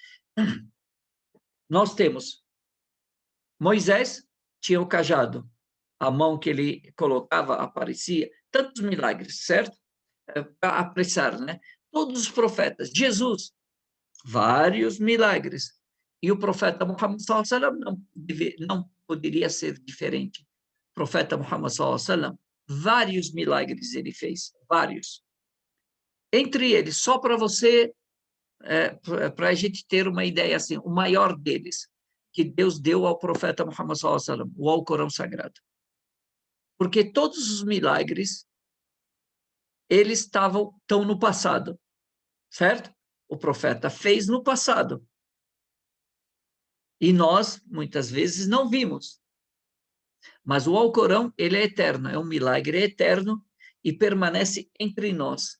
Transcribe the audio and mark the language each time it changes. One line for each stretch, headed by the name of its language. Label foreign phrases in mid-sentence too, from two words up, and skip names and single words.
Portuguese: Nós temos Moisés, tinha o cajado, a mão que ele colocava aparecia, tantos milagres, certo? Para apressar, né? Todos os profetas. Jesus, vários milagres. E o profeta Muhammad
Arabic: صلى الله عليه وسلم
Portuguese: não poderia ser diferente. O profeta Muhammad
Arabic: صلى الله عليه وسلم,
Portuguese: vários milagres ele fez, vários. Entre eles, só para você, para a gente ter uma ideia assim, o maior deles, que Deus deu ao profeta Muhammad
Arabic: صلى الله عليه وسلم,
Portuguese: o Alcorão Sagrado. Porque todos os milagres, eles estão no passado, certo? O profeta fez no passado. E nós, muitas vezes, não vimos. Mas o Alcorão, ele é eterno, é um milagre eterno e permanece entre nós.